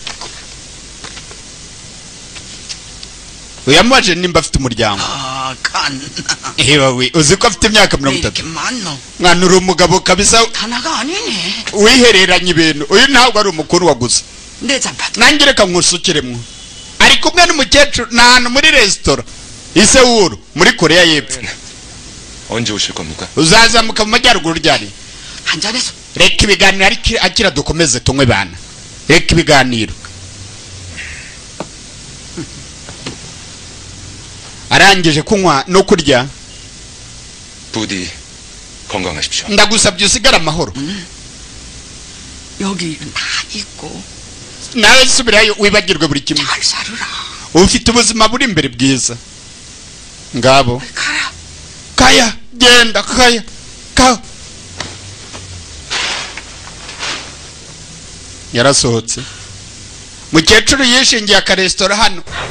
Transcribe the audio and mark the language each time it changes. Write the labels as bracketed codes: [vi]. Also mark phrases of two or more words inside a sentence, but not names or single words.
[rw] uyamaje nimba afite umuryango ewe uzi ko afite imyaka 30 mwana uri umugabo kabisa wihereranye ibintu uyu ntabwo ari umukuru wa gusa nangireka nkusukiremwe ari kumwe n'umukecuru n'ahantu muri restaurant Sewuru muri Korea y'Epfo [ko] 언제 오실 겁니까? [rw] uzazamuka mu majyaruguru ryari reka ibiganiro akira dukomeze tunywe bana reka ibiganiro arangije kunywa no kurya [ko] 부디 건강하십시오. [rw] ndagusabye usigara amahoro [ko] 여기 다 있고 [rw] nawe subirayo wibagirwe buri kimwe [ko] 잘 살으라. [rw] ufite ubuzima buri imbere bwiza ngabo [ko] 가라. [rw] kaya genda kaya ka yarasohotse mukecuru yishingiye akaresitora hano